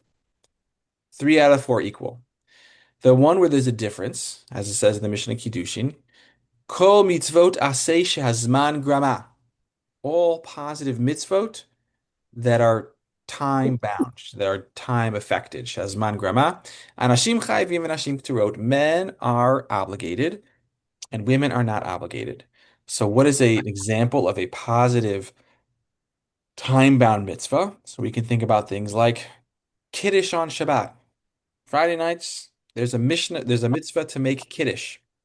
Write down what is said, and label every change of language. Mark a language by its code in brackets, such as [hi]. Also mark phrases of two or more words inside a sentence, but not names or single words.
[en] Three out of four equal. The one where there's a difference, as it says in the Mishnah Kiddushin, [he] כל מצוות עשה שהזמן גרמא. [en] All positive mitzvot that are time bound, that are time affected, [he] שהזמן גרמא. אנשים חייבים and אנשים כטורות. [en] Men are obligated and women are not obligated. So what is an example of a positive time-bound mitzvah? So we can think about things like Kiddush on Shabbat. Friday nights, there's a mitzvah to make Kiddush.